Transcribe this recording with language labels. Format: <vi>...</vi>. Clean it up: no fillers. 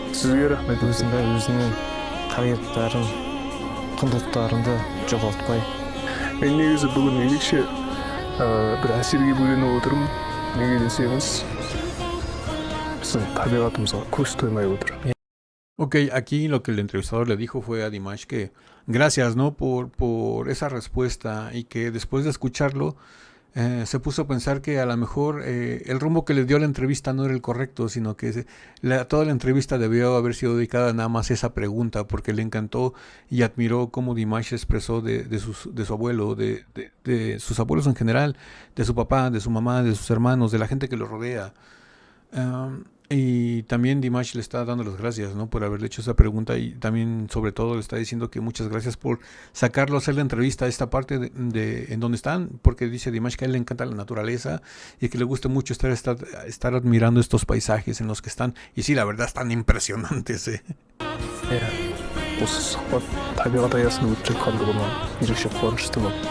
<kk>сізге рахмет. Өзіңнің қағидаттарын, құндылықтарыңды жоғалтпай. Мен негізі бүгін ерекше бір әсерге бөленіп отырмын. Неге десеңіз, біздің табиғатымызға көз тоймай отыр.</kk> <es>Ok, aquí lo que el entrevistador le dijo fue a Dimash que gracias, ¿no? Por esa respuesta y que después de escucharlo se puso a pensar que a lo mejor el rumbo que le dio la entrevista no era el correcto, sino que toda la entrevista debió haber sido dedicada nada más a esa pregunta, porque le encantó y admiró cómo Dimash expresó de su abuelo, de sus abuelos en general, de su papá, de su mamá, de sus hermanos, de la gente que lo rodea. Y también Dimash le está dando las gracias, ¿no?, por haberle hecho esa pregunta, y también sobre todo le está diciendo que muchas gracias por sacarlo a hacer la entrevista a esta parte en donde están, porque dice Dimash que a él le encanta la naturaleza y que le gusta mucho estar admirando estos paisajes en los que están, y sí, la verdad están impresionantes.</es> <kk>осы сұхбат табиғат аясында өтіп жатқандығына ерекше қуаныштымын.</kk>